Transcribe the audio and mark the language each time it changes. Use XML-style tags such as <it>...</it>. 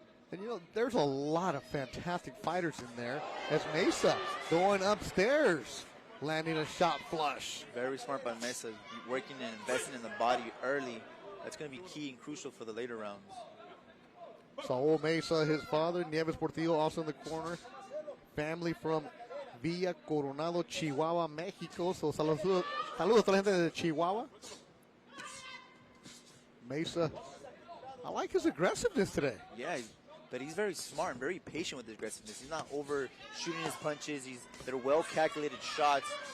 <en>And, you know, there's a lot of fantastic fighters in there. As Meza going upstairs, landing a shot flush. Very smart by Meza, working and investing in the body early. That's going to be key and crucial for the later rounds. Saul Meza, his father, Nieves Portillo, also in the corner. Family from Villa Coronado, Chihuahua, Mexico.</en> <es>So saludos a toda la gente de Chihuahua.</es> <en>Meza, I like his aggressiveness today. Yeah, but he's very smart and very patient with his aggressiveness. He's not overshooting his punches. They're well-calculated shots.</en>